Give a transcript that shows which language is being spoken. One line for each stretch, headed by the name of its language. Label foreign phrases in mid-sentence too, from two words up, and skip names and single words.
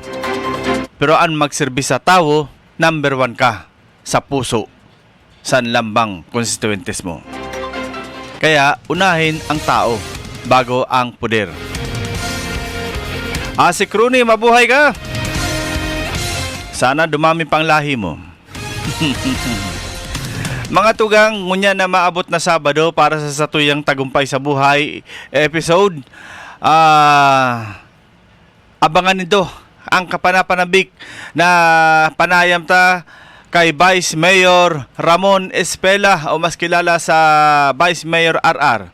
Bikol: Pero ang magserbi sa tao, number 1 ka sa puso sa lambang constituentes mo.
Filipino: Kaya unahin ang tao bago ang puder. Si Crony, mabuhay ka! Sana dumami pang lahi mo.
Bikol: Mga tugang, ngunya na maabot na Sabado para sa satuyang tagumpay sa buhay episode.
Filipino: Abangan nito ang kapanapanabik na panayam ta kay Vice Mayor Ramon Espela o mas kilala sa Vice Mayor RR.